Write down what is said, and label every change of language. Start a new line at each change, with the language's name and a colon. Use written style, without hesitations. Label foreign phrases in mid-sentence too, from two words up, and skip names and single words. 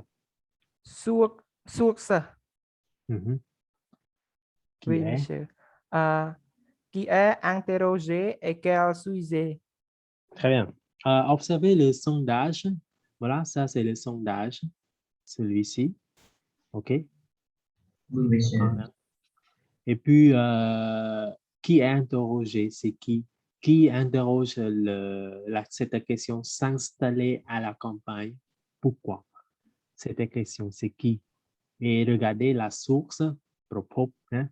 French: Source. Mhm. Qui Oui, est? monsieur. Qui est interrogé et quel sujet? Très bien. Observez le sondage. Voilà, ça c'est le sondage. Celui-ci. OK. vui về sự Et puis, qui est interrogé? C'est qui? Qui interroge cette question s'installer à la campagne? Pourquoi? Cette question, c'est qui? Et regardez la source, propos, hein?